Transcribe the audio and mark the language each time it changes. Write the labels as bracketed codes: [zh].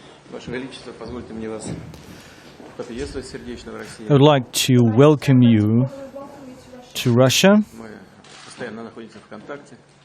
[ru] Ваше Величество, позвольте мне вас поприветствовать сердечно в России. [en] I would like to welcome you to Russia. [ru] Мы постоянно находимся в контакте.